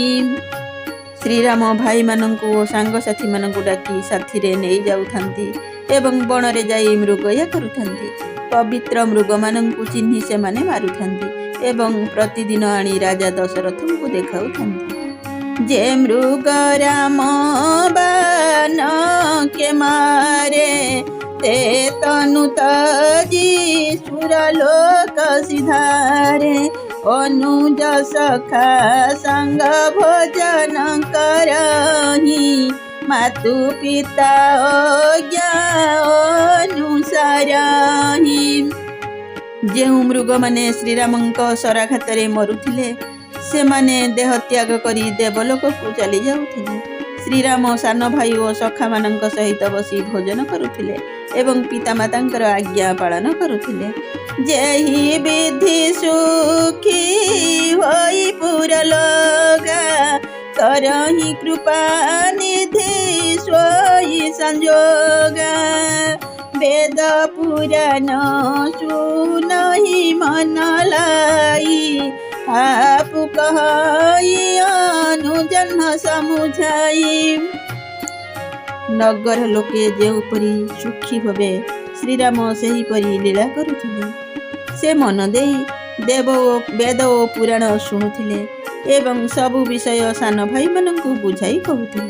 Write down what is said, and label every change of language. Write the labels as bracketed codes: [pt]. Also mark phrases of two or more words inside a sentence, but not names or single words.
[or] ଶ୍ରୀରାମ ଭାଇମାନଙ୍କୁ ଓ ସାଙ୍ଗସାଥୀମାନଙ୍କୁ ଡାକି ସାଥିରେ ନେଇ ଯାଉଥାନ୍ତି ଏବଂ ବଣରେ ଯାଇ ମୃଗୟା କରୁଥାନ୍ତି। ପବିତ୍ର ମୃଗମାନଙ୍କୁ ଚିହ୍ନି ସେମାନେ ମାରୁଥାନ୍ତି ଏବଂ ପ୍ରତିଦିନ ଆଣି ରାଜା ଦଶରଥଙ୍କୁ ଦେଖାଉଥାନ୍ତି। [awa] जे मृग राम बान के मारे ते तनु तजी सुरलोक सिधारे अनुज सखा संग भोजन करही मातु पिता आज्ञा अनुसारही। [or] ଯେଉଁ ମୃଗମାନେ ଶ୍ରୀରାମଙ୍କ ଶରାଘାତରେ ମରୁଥିଲେ, ସେମାନେ ଦେହ ତ୍ୟାଗ କରି ଦେବଲୋକକୁ ଚାଲି ଯାଉଥିଲେ। ଶ୍ରୀରାମ ସାନ ଭାଇ ଓ ସଖାମାନଙ୍କ ସହିତ ବସି ଭୋଜନ କରୁଥିଲେ ଏବଂ ପିତାମାତାଙ୍କର ଆଜ୍ଞା ପାଳନ କରୁଥିଲେ। [awa] जेहि बिधि सुखी होइ पुरलोगा करहि कृपा निधि सोइ संजोगा बेद पुरान सुनहि मन लाई आपु कहाई अनुजन समुझाई। [or] ନଗର ଲୋକେ ଯେପରି ସୁଖୀ ଭାବେ ଶ୍ରୀରାମ ସେହିପରି ଲୀଳା କରୁଥିଲେ। ସେ ମନ ଦେଇ ବେଦ ଓ ପୁରାଣ ଶୁଣୁଥିଲେ ଏବଂ ସବୁ ବିଷୟ ସାନ ଭାଇ ମାନଙ୍କୁ ବୁଝାଇ କହୁଥିଲେ।